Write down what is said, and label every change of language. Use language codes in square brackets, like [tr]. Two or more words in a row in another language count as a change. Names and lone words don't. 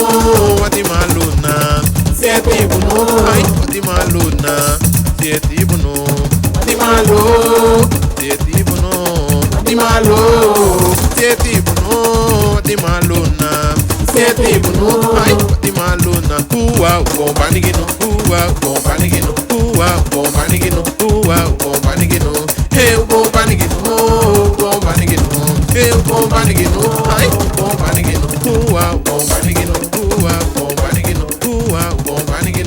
[es] Guatemala. Ese tipo no. Ay, Guatemala. Ese tipo no. Guatemala. Ese tipo no. Guatemala. Ese tipo no. Guatemala. Ese tipo no. Ay, Guatemala. [cab] Uwa, bombanigino. Uwa, bombanigino. Uwa, bombanigino. Uwa, bombanigino. Hey, bombanigino. Bombanigino. Hey, bombanigino. Ay, bombanigino. Uwa, bombanigino. Uwa, bombanigino. Uwa, bombanigino.